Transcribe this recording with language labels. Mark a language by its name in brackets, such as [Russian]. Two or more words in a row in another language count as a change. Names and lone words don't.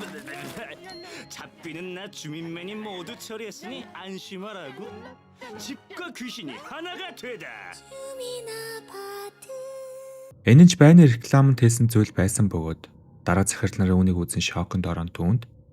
[Korean] 잡비는 나 주민맨이 모두 처리했으니 안심하라고. 집과 귀신이 하나가 되다. 주민 아파트. [Mongolian] Энэ ч байны рекламанд хэлсэн зүйл байсан бөгөөд дараа захирал нарын үнийг үзэн шоконд орон түүнд